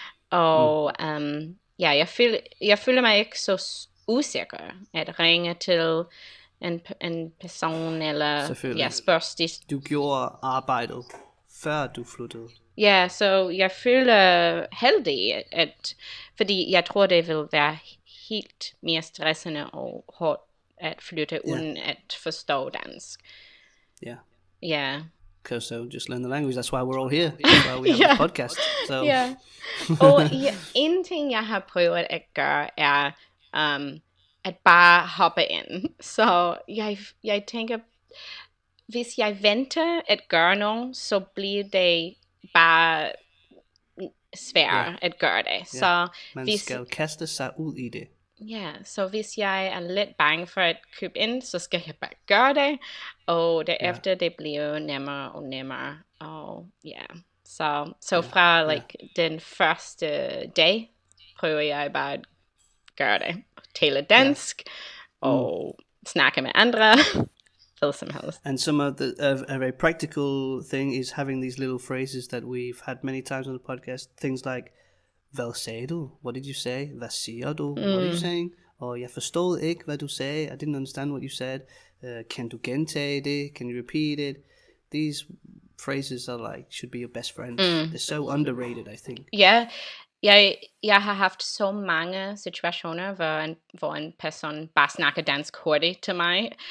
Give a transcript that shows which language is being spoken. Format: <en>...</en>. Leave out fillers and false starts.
<da>Og jeg føler mig ikke så usikker at ringe til en person, eller spørge. Du gjorde arbejdet, før du flyttede. Så jeg føler heldig, fordi jeg tror, det vil være helt mere stressende og hårdt at flytte uden at forstå dansk.</da> <en>So just learn the language. That's why we're all here. That's why we have a podcast. So.</en> <da>Og en ting, jeg har prøvet at gøre, er at bare hoppe ind. Så jeg tænker, hvis jeg venter at gøre noget, så bliver det bare svært at gøre det. Så man skal kaste sig ud i det. Så hvis jeg er lidt bange for at købe ind, så skal jeg bare gøre det, og derefter det bliver nemmere og nemmere. Og så fra den første dag prøver jeg bare at gøre det. Tale dansk og snakke med andre. Hvad som helst.</da> <en>And some of the a very practical thing is having these little phrases that we've had many times on the podcast. Things like,</en> <da>hvad sagde du?</da> <en>What did you say?</en> <da>Hvad siger du?</da> <en>What are you saying?</en> <da>Or jeg forstod ikke, hvad du sagde.</da> <en>I didn't understand what you said.</en> <da>Kan du gentage det?</da> <en>Can you repeat it? These phrases are like, should be your best friends. They're so underrated, I think.</en> <da>Ja, jeg har haft så mange situationer, hvor en person bare snakker dansk hurtigt til mig.</da>